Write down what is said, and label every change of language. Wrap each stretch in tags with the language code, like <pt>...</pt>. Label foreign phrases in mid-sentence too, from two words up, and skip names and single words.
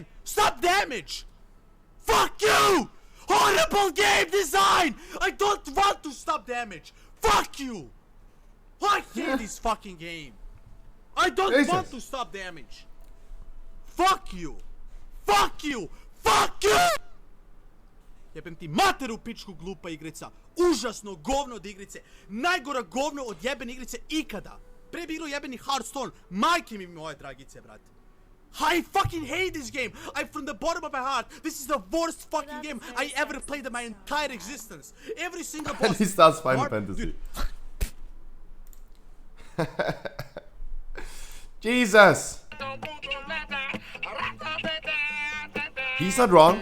<en>Stop damage! Fuck you! Horrible game design! I don't want to stop damage! Fuck you! I hate this fucking game! I don't Jesus. want to stop damage! Fuck you! Fuck you! Fuck you!</en> <sr>Jebem ti materu pičku glupa igrica. Užasno govno od igrice. Najgora govno od jebene igrice ikada. Pre bi igrao jebeni Hearthstone. Majke mi moje dragice, brate.</sr> <en>I fucking hate this game. From the bottom of my heart. This is the worst fucking game I ever played in my entire existence. Every single boss. And he starts Final Fantasy. Jesus! He's not wrong.</en>